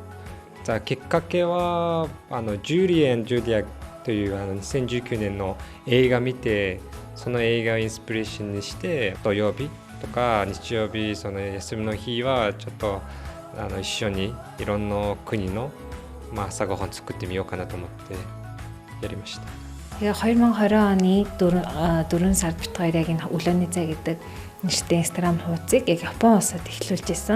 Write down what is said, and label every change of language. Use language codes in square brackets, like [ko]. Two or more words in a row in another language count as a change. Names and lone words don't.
[ja] じゃあきっかけはジュリー&ジュリアという2019年の映画見て、その映画をインスピレーションにして、土曜日とか日曜日、その休みの日はちょっと一緒にいろんな国の朝ごはん作ってみようかなと思ってやりました。 [mn] 2020 оны 4 сард бит хоёр яг энэ өглөөний цай гэдэг нэртэй Instagram хуудсыг яг Япон улсад эхлүүлж ирсэн.